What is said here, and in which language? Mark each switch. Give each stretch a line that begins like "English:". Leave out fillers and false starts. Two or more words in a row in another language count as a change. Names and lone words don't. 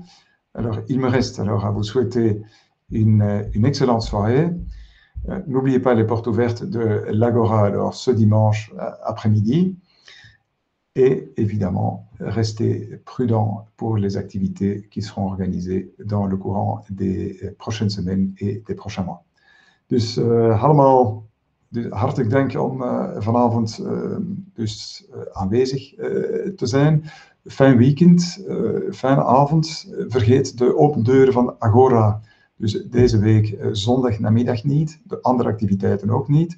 French: Alors, il me reste alors à vous souhaiter une excellente soirée. N'oubliez pas les portes ouvertes de l'Agora alors ce dimanche après-midi. Et évidemment, restez prudents pour les activités qui seront organisées dans le courant des prochaines semaines et des prochains mois.
Dutch: Dus allemaal hartelijk dank om vanavond aanwezig te zijn. Fijn weekend, fijne avond. Vergeet de open deuren van Agora. Dus deze week zondag namiddag niet, de andere activiteiten ook niet.